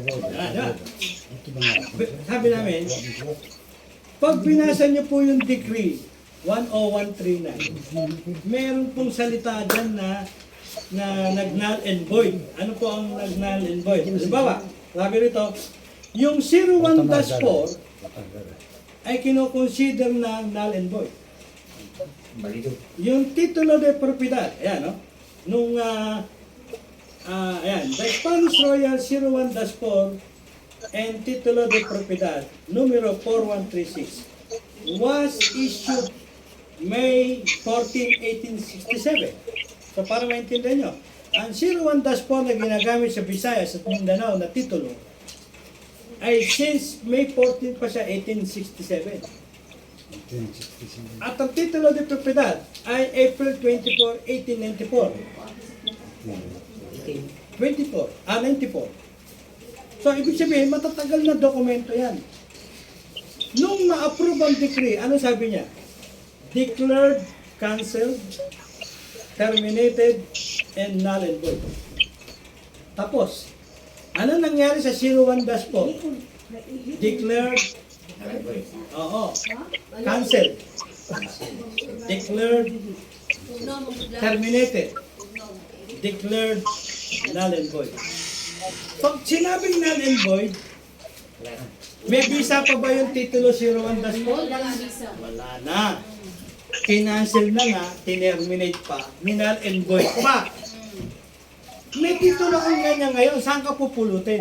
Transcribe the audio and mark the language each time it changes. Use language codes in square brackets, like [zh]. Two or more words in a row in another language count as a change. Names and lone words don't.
[tl] Sabi namin, pag binasa nyo po yung decree 10139, meron pong salita dyan na nag- [en] null and void. [tl] Ano po ang nag- [en] null and void? [tl] Halimbawa, sabi rito, yung 01-4 ay kinoconsider na [en] null and void. [tl] Yung [es] titulo de propiedad, [tl] ayan, no? Nung, ayan, [en] the Spanish Royal 01-4 and [es] titulo de propiedad, numero [en] 4136, was issued May 14, 1867. [tl] So para maintindihan nyo, ang 01-4 na ginagamit sa Visayas at Mindanao na titulo ay since May 14 pa siya, 1867. At ang [es] titulo de propiedad [tl] ay April 24, 1894. 94. So ibig sabihin, matatagal na dokumento yan. Nung ma-approve ang decree, ano sabi niya? [en] Declared, cancelled, terminated, and null and void. [tl] Tapos, ano nangyari sa 01-4? [en] Declared, cancelled, declared, terminated, declared, null and void. [tl] Pag sinabing [en] null and void, [tl] may visa pa ba yung titulo 01-4? Wala na. Kinancel na nga, tinerminate pa, [en] null and void [tl] pa. May titulo kang ganyan ngayon, saan ka pupulutin?